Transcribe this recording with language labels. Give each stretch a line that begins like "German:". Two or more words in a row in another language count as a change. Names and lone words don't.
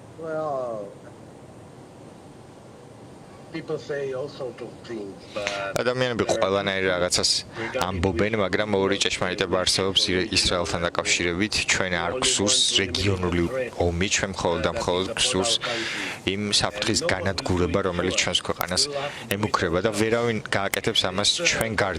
English: Well, people say all sorts of things, but
Georgian: ადამიანები ყველანაირ რაღაცას ამბობენ, მაგრამ ორი ჭეშმარიტება არსებობს ისრაელთან დაკავშირებით. ჩვენ არ გსურს რეგიონული ომი, ჩვენ მხოლოდ და მხოლოდ გსურს იმ საფრთხის განადგურება, რომელიც ჩვენს ქვეყანას ემუქრება და ვერავინ გააკეთებს ამას ჩვენ გარდა.